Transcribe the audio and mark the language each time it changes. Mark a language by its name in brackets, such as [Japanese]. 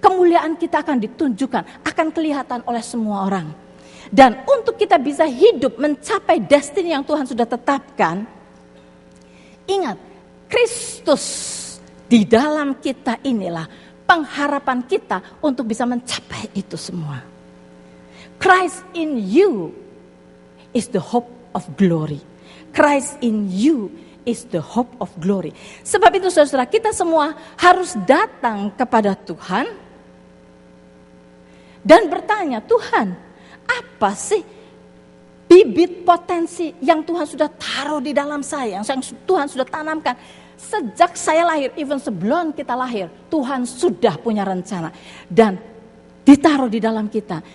[Indonesian] Kemuliaan kita akan ditunjukkan. Akan kelihatan oleh semua orang. Dan untuk kita bisa hidup mencapai destiny yang Tuhan sudah tetapkan. Ingat, Kristus di dalam kita inilah pengharapan kita untuk bisa mencapai itu semua. [English] Christ in you is the hope of glory. Christ in you is the hope of glory. [Indonesian] Sebab itu saudara, kita semua harus datang kepada Tuhan dan bertanya, Tuhan, apa sih bibit potensi yang Tuhan sudah taruh di dalam saya, yang Tuhan sudah tanamkan sejak saya lahir, even sebelum kita lahir, Tuhan sudah punya rencana dan ditaruh di dalam kita.